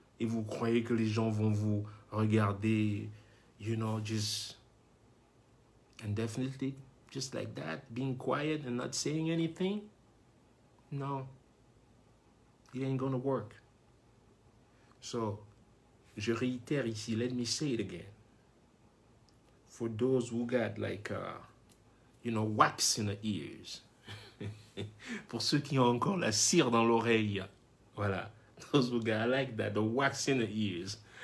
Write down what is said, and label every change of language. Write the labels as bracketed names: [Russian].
[French] Et vous croyez que les gens vont vous regarder, [English] just indefinitely, just like that, being quiet and not saying anything? No. It ain't gonna work. So, [French] je réitère ici, [English] let me say it again. For those who got like, wax in the ears. [French] Pour ceux qui ont encore la cire dans l'oreille. Voilà. [English] Those who got like that, the wax in the ears.